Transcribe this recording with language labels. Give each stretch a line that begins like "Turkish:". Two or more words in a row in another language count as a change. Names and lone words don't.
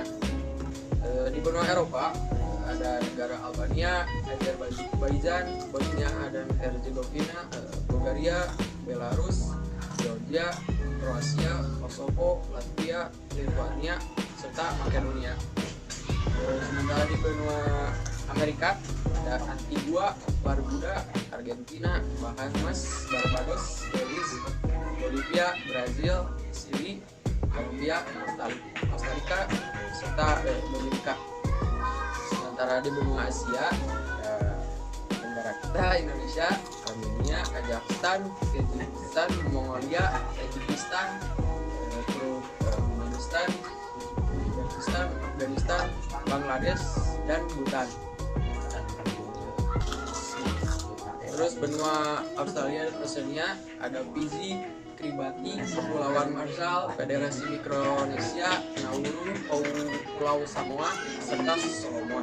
Indonesian: Di benua Eropa ada negara Albania, Azerbaijan, Bosnia dan Herzegovina, Bulgaria, Belarus, Georgia, Kroasia, Kosovo, Latvia, Lithuania, serta Makedonia. Sementara di benua Amerika ada Antigua, Barbuda, Argentina, Bahamas, Barbados, Belize, Bolivia, Brazil, Chili, Colombia, Costa Rica, serta Dominika. Sementara di benua Asia ada negara kita, Indonesia, Armenia, Kazakhstan, Kyrgyzstan, Mongolia, Tajikistan, Turkmenistan, Uzbekistan, Afghanistan, Bangladesh, dan Bhutan. Terus benua Australia dan Oceania ada Fiji, Kiribati, Kepulauan Marshall, Federasi Mikronesia, Nauru, Pulau Samoa, serta Solomon.